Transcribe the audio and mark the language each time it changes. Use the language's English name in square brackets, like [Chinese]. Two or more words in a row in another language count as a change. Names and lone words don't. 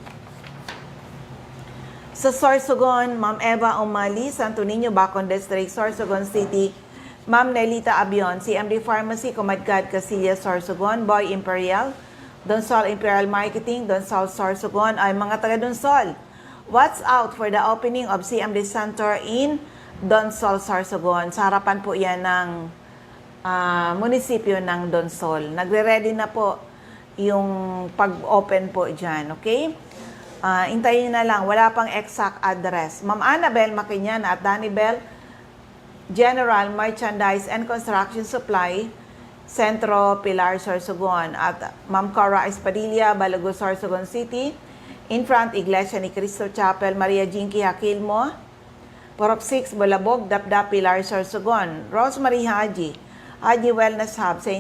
[Filipino] Sa Sorsogon, Ma'am Eva Umali, Santo Niño, Bacon District, Sorsogon City, Ma'am Nelita Abion, CMD Pharmacy, Comadgad, Casillas, Sorsogon, Boy Imperial, Donsol Imperial Marketing, Donsol Sorsogon, ay mga taga Donsol. [English] Watch out for the opening of CMD Center in Donsol, Sorsogon. [Filipino] Sa harapan po yan ng munisipyo ng Donsol. Nagre-ready na po yung pag-open po dyan, okay? Intayin na lang, wala pang exact address. Ma'am Annabel Makinyan at Danny Bell, General Merchandise and Construction Supply, Centro Pilar, Sorsogon, at Ma'am Cora Espadilla, Balago, Sorsogon City, [English] in front, [Filipino] Iglesia ni Cristo Chapel, Maria Jinky Hakilmo, Purok 6, Bulabog, Dapdap, Pilar, Sorsogon, Rosemary Haji, Haji Wellness Hub, St.